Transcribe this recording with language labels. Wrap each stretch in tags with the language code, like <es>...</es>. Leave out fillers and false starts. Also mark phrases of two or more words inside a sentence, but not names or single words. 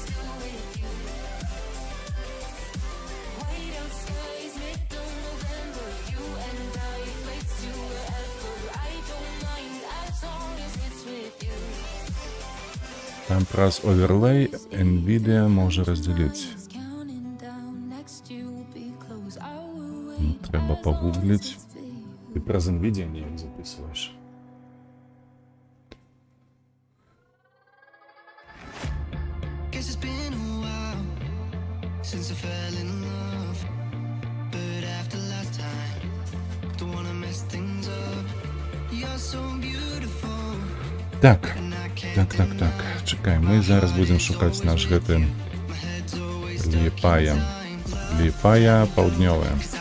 <be>Там праз оверлей NVIDIA можа раздзяліць. Трэба пагугліць. Ты праз NVIDIA неяк записываешь.</be> <en>Guess it's been a while since I fell in love, but after last time, don't wanna mess things up. You're so beautiful.</en> <be>Так.</be> <uk>Чекай,</uk> <be>мы зараз будем шукаць наш гэты Ліепая паўднёвая.</be>